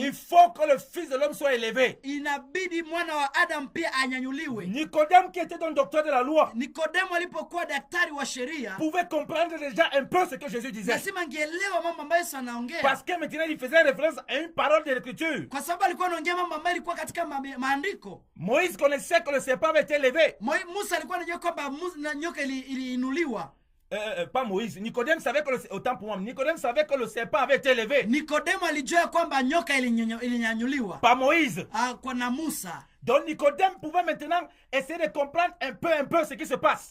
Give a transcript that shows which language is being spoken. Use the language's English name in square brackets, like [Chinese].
[French] il faut que le Fils de l'homme soit élevé. [Swahili] inabidi mwana wa Adam pia anyanyuliwe. [French] Nicodème, qui était donc docteur de la loi, [Swahili] Nikodemu alipokuwa daktari wa sheria, [French] pouvait comprendre déjà un peu ce que Jésus disait. [Swahili] lazima angeelewa mambo ambayo Yesu anaongea, [French] Parce que maintenant, il faisait référence à une parole de l'Écriture. [Swahili] kwa sababu alikuwa anaongea mambo ambayo ilikuwa katika maandiko. [French] Moïse connaissait que le serpent avait été élevé. [Swahili] Musa alikuwa anajua kwamba nyoka iliinuliwa. [French] Pas Moïse. Nicodème savait que autant pour moi, Nicodème savait que le serpent avait été élevé. [Swahili] Nikodemu alijua kwamba nyoka ilinyanyuliwa [French] Pas Moïse. [Swahili] kwa na Musa. [French] Donc Nicodème pouvait maintenant essayer de comprendre un peu ce qui se passe.